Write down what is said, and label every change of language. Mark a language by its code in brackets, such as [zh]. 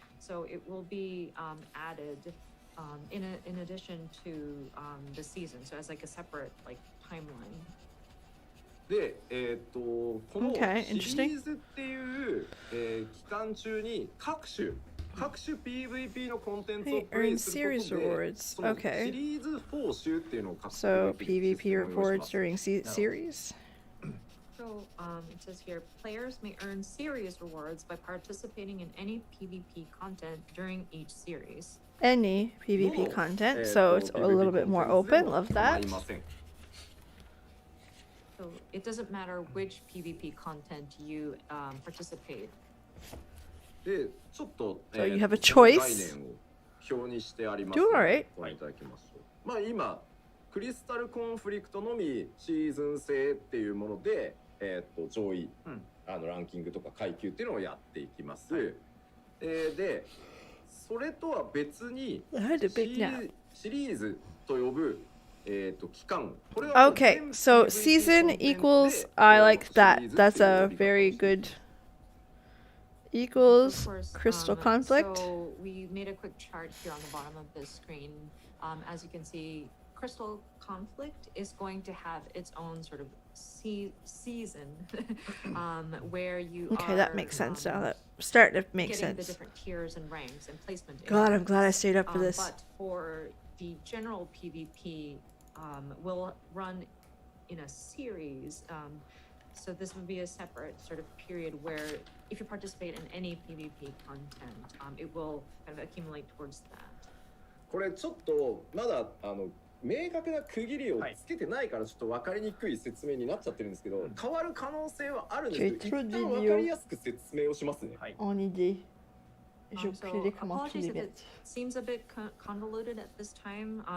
[en] So it will be added in addition to the season, so as like a separate like timeline. [ja] で、このシリーズっていう、期間中に各種 PVP のコンテンツをプレイすることで、そのシリーズ報酬っていうのを獲得できるシステムを用意します。 [en] So PvP rewards during series? So it says here, players may earn series rewards by participating in any PvP content during each series. Any PvP content, so it's a little bit more open. Love that. So it doesn't matter which PvP content you participate. [ja] で、ちょっと、 [en] So you have a choice. [ja] 概念を表にしてあります。 [en] Do alright. [ja] ご覧いただきましょう。まあ今クリスタルコンフリクトのみシーズン制っていうもので、上位、ランキングとか階級っていうのをやっていきます。で、それとは別にシリーズと呼ぶ期間。 [en] Okay, so season equals, I like that. That's a very good equals crystal conflict. So we made a quick chart here on the bottom of the screen. As you can see, crystal conflict is going to have its own sort of season where you okay, are, that makes sense now. That start to make sense. The different tiers and ranks and placement. God, I'm glad I stayed up for this. But for the general PvP, will run in a series. So this would be a separate sort of period where if you participate in any PvP content, it will kind of accumulate towards that. [ja] これちょっとまだ明確な区切りをつけてないからちょっと分かりにくい説明になっちゃってるんですけど、変わる可能性はあるんですけど、一旦分かりやすく説明をしますね。 En idée. Je [en] so apologies if it seems a bit convoluted at this time.